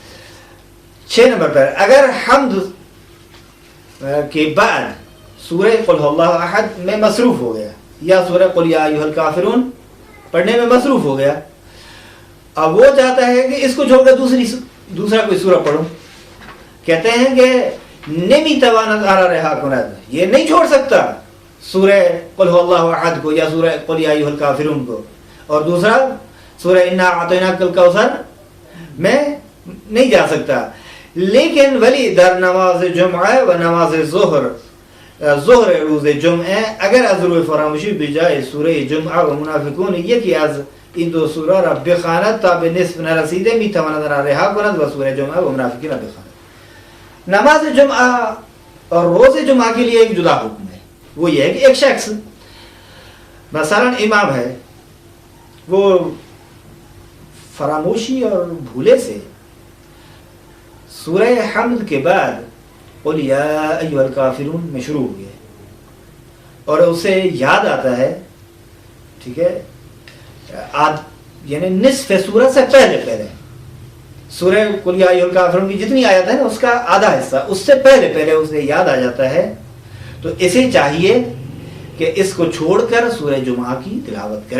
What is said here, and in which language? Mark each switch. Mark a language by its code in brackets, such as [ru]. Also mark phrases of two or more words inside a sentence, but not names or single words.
[ur] 6 نمبر پر اگر حمد کے بعد سورہ قل هو اللہ احد میں مصروف ہو گیا یا سورہ قل یا ایھا الکافرون پڑھنے میں مصروف ہو گیا، اب وہ چاہتا ہے کہ اس کو چھوڑ کر دوسرا کوئی سورہ پڑھوں، کہتے ہیں کہ [fa] نمی تواند آرا رہا کند، [ur] یہ نہیں چھوڑ سکتا سورہ قل هو اللہ احد کو یا سورہ قل یا ایھا الکافرون کو، اور دوسرا سورہ انا اعطیناک الکوثر میں نہیں جا سکتا، لیکن [fa] ولی در نماز جمعہ و نماز ظہر روز جمعہ اگر از روی فراموشی بجائے سورہ جمعہ و منافقون یکی از این 2 سورہ را بخواند تا به نصف نرسیده میتواند را رها کند و سورہ جمعہ و منافقین را بخواند۔ [ur] نماز جمعہ اور روز جمعہ کے لیے ایک جدا حکم ہے، وہ یہ ہے کہ ایک شخص مثلا امام ہے، وہ فراموشی اور بھولے سے سورہ حمد کے بعد قل یا ایھا الکافرون میں شروع ہو گیا اور اسے یاد آتا ہے، ٹھیک ہے، یعنی نصف سورہ سے پہلے سورہ قل یا ایھا الکافرون کی جتنی آیت ہے نا اس کا آدھا حصہ اس سے پہلے اسے یاد آ جاتا ہے، تو اسے چاہیے کہ اس کو چھوڑ کر سورہ جمعہ کی تلاوت کرے۔